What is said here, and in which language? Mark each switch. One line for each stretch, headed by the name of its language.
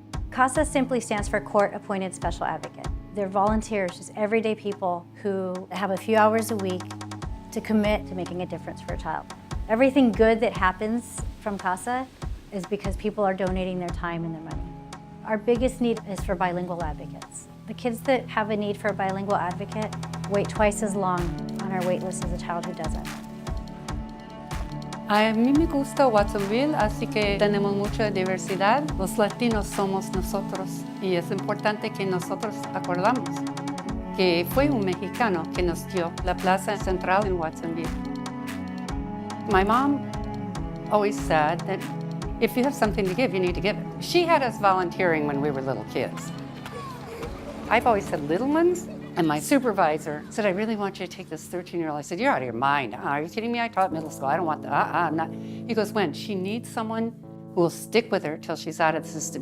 English: CASA simply stands for Court Appointed Special Advocate. They're volunteers, just everyday people who have a few hours a week to commit to making a difference for a child. Everything good that happens from CASA is because people are donating their time and their money. Our biggest need is for bilingual advocates. The kids that have a need for a bilingual advocate wait twice as long on our wait list as a child who doesn't.
Spanish: A mí me gusta Watsonville, así que tenemos mucha diversidad. Los latinos somos nosotros y es importante que nosotros acordamos que fue un mexicano que nos dio la plaza central en Watsonville.
English: My mom always said that if you have something to give, you need to give it. She had us volunteering when we were little kids. I've always said little ones. And my supervisor said, I really want you to take this 13-year-old. I said, you're out of your mind. Are you kidding me? I taught middle school. I don't want that. I'm not. He goes, when? She needs someone who will stick with her till she's out of the system.